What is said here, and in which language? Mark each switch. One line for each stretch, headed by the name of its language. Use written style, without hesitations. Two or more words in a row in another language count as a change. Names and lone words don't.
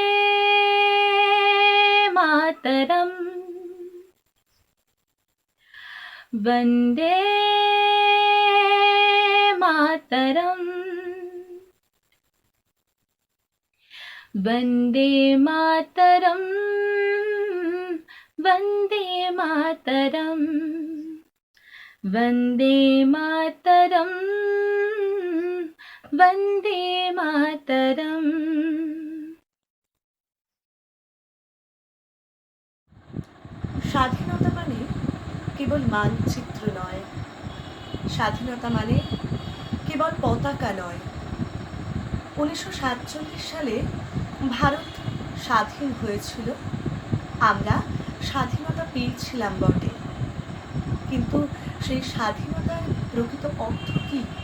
Sanskrit: मातरं, वन्दे मातरं, वन्दे मातरं, वन्दे मातरं, वन्दे मातरं, वन्दे मातरं।
Bangla: স্বাধীনতা মানে কেবল মানচিত্র নয়, স্বাধীনতা মানে কেবল পতাকা নয়। 1947 সালে ভারত স্বাধীন হয়েছিল, আমরা স্বাধীনতা পেয়েছিলাম বটে, কিন্তু সেই স্বাধীনতার প্রকৃত অর্থ কী?